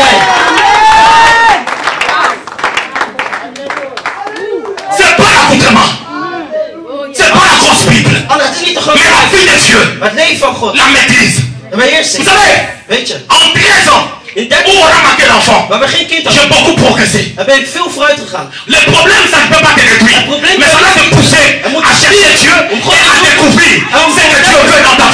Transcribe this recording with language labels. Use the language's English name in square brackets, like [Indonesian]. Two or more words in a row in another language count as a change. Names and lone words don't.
[Dutch] Zij die kinderen van God zijn zoals jij. [French] l'accoutrement. C'est pas la grosse Bible. Mais la vie de Dieu. La maîtrise. Vous savez, en 13 ans, où on a manqué d'enfant, j'ai beaucoup progressé. Le problème, ça ne peut pas te détruire. Mais ça va te pousser à chercher Dieu et à découvrir ce que Dieu veut dans ta vie.